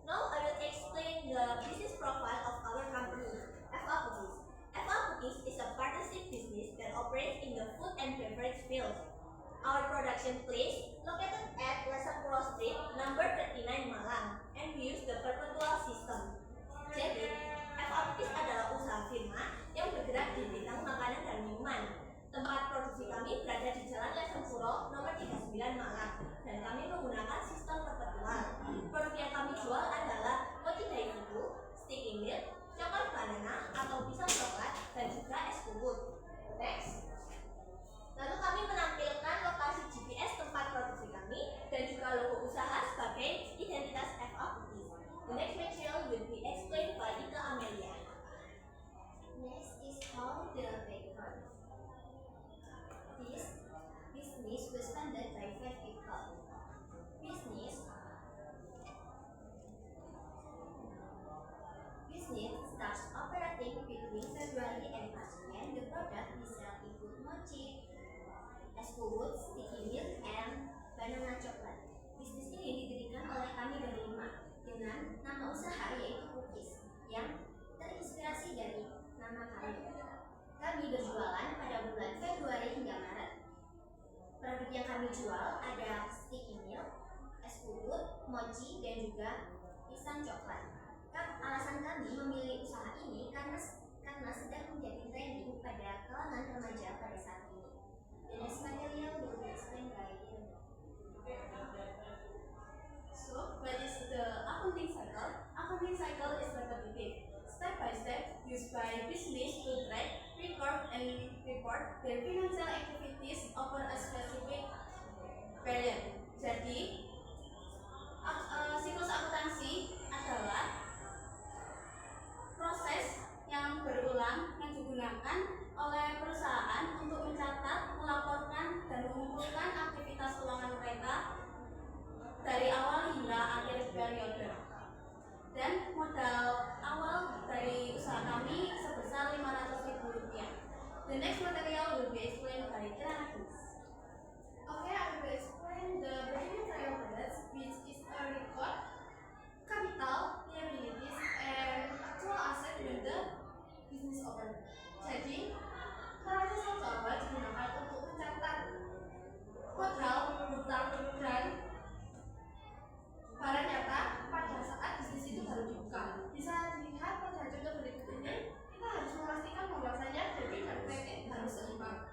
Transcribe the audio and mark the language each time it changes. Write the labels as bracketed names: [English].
[English] Now I will explain the business profile of our company, FA Cookies. FA Cookies is a partnership business that operates in the food and beverage field. Our production place located at Lasapuro Street, number 39 Malang, and we use the perpetual system. [Indonesian] Jadi, FA Cookies adalah usaha firma yang bergerak di bidang makanan dan minuman. Tempat produksi kami berada di Jalan Lasapuro, nomor 39 Malang, dan kami menggunakan sistem perpetual. Produk yang kami jual adalah mochi dari kuku, sticky milk, coklat banana atau pisang coklat, dan juga es kukus. [English] Next. [Indonesian] Lalu kami menampilkan lokasi GPS tempat produksi kami dan juga logo usaha sebagai identitas FA Cookies. [English] The next material will be explained by Ika Amelia. Next is how the bakery. This business was funded by 5 people. Business starts operating between February and March, and the product we sell include mochi, es kukus, sticky milk, and banana coklat. [Indonesian] Bisnis ini didirikan oleh kami berlima dengan nama usaha yaitu Cookies yang terinspirasi dari nama kami. Kami berjualan pada bulan Februari hingga Maret. Produk yang kami jual ada sticky milk, es kukus, mochi, dan juga pisang coklat. Alasan kami memilih usaha ini karena sedang menjadi trending pada kalangan remaja pada saat ini. [English] The next material will be explained by Irina. So, what is the accounting cycle? Accounting cycle is repetitive, step by step, used by business to track, record, and report their financial activities over a specific period. [Indonesian] Jadi, siklus akuntansi adalah proses yang berulang yang digunakan oleh perusahaan untuk mencatat, melaporkan, dan mengumpulkan aktivitas keuangan mereka dari awal hingga akhir periode. Dan modal awal dari usaha kami sebesar Rp500.000. [English] The next material will be explained by Kirana. Okay, I will explain the beginning trial balance, which is a record, capital, liabilities, and actual asset when the business open. [Indonesian] Jadi, proses awal digunakan untuk mencatat modal, hutang, dan barang nyata pada saat bisnis itu baru dibuka. Bisa dilihat pada contoh berikut ini, kita harus memastikan bahwasanya debit dan kredit harus seimbang.